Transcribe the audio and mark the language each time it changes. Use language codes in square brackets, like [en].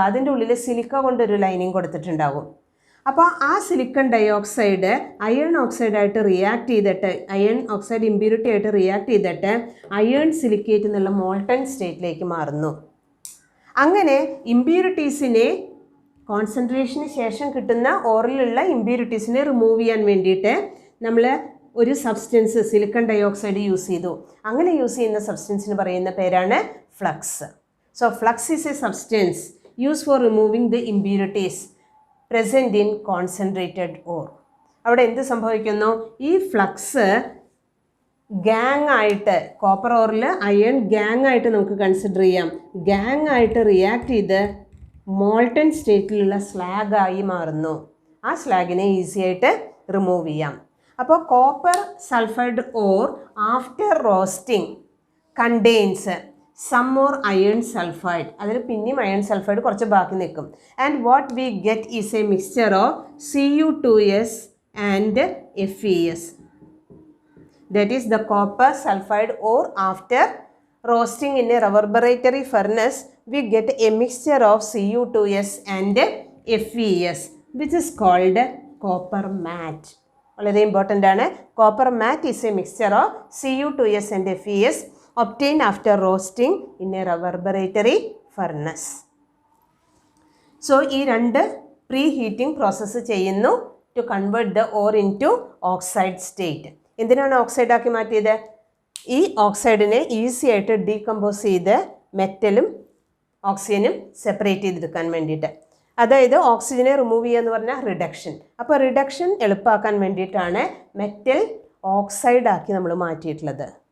[ml] അതിൻ്റെ ഉള്ളിൽ സിലിക്ക കൊണ്ടൊരു ലൈനിങ് കൊടുത്തിട്ടുണ്ടാവും. അപ്പോൾ ആ സിലിക്കൺ ഡയോക്സൈഡ് അയൺ ഓക്സൈഡായിട്ട് റിയാക്ട് ചെയ്തിട്ട്, അയൺ ഓക്സൈഡ് ഇമ്പ്യൂരിറ്റി ആയിട്ട് റിയാക്ട് ചെയ്തിട്ട് അയൺ സിലിക്കേറ്റ് എന്നുള്ള മോൾട്ടൺ സ്റ്റേറ്റിലേക്ക് മാറുന്നു. അങ്ങനെ ഇമ്പ്യൂരിറ്റീസിനെ, കോൺസെൻട്രേഷന് ശേഷം കിട്ടുന്ന ഓറിലുള്ള ഇമ്പ്യൂരിറ്റീസിനെ റിമൂവ് ചെയ്യാൻ വേണ്ടിയിട്ട് നമ്മൾ ഒരു സബ്സ്റ്റൻസ് സിലിക്കൺ ഡയോക്സൈഡ് യൂസ് ചെയ്തു. അങ്ങനെ യൂസ് ചെയ്യുന്ന സബ്സ്റ്റൻസിന് പറയുന്ന പേരാണ് [en] flux. So flux is a substance used for removing the impurities present in concentrated ore. [ml] അവിടെ എന്ത് സംഭവിക്കുന്നു? ഈ ഫ്ലക്സ് ഗ്യാങ് ആയിട്ട്, കോപ്പർ ഓറിൽ അയൺ ഗ്യാങ് ആയിട്ട് നമുക്ക് കൺസിഡർ ചെയ്യാം. ഗ്യാങ് ആയിട്ട് റിയാക്ട് ചെയ്ത് മോൾട്ടൺ സ്റ്റേറ്റിലുള്ള സ്ലാഗായി മാറുന്നു. ആ സ്ലാഗിനെ ഈസി ആയിട്ട് റിമൂവ് ചെയ്യാം. അപ്പോൾ [en] Copper sulphide ore after roasting contains some more iron sulphide. [ml] അതിൽ പിന്നെയും അയൺ സൾഫൈഡ് കുറച്ച് ബാക്കി നിൽക്കും. [en] And what we get is a mixture of Cu2s and FeS. That is the copper sulfide ore after roasting in a reverberatory furnace, we get a mixture of Cu2s and FeS, which is called copper matte. [ml] വളരെ important ആണ്. [en] Copper matte is a mixture of Cu2s and FeS obtained after roasting in a reverberatory furnace. So [ml] ഈ രണ്ട് pre heating process ചെയ്യുന്നു [en] to convert the ore into oxide state. [ml] എന്തിനാണ് oxide ആക്കി മാറ്റിയത്? ഈ ഓക്സൈഡിനെ easy ആയിട്ട് ഡീകമ്പോസ് ചെയ്ത് മെറ്റലും ഓക്സിജനും സെപ്പറേറ്റ് ചെയ്തെടുക്കാൻ വേണ്ടിയിട്ട്. അതായത് ഓക്സിജനെ റിമൂവ് ചെയ്യുക എന്ന് പറഞ്ഞാൽ റിഡക്ഷൻ. അപ്പോൾ റിഡക്ഷൻ എളുപ്പമാക്കാൻ വേണ്ടിയിട്ടാണ് മെറ്റൽ ഓക്സൈഡ് ആക്കി നമ്മൾ മാറ്റിയിട്ടുള്ളത്.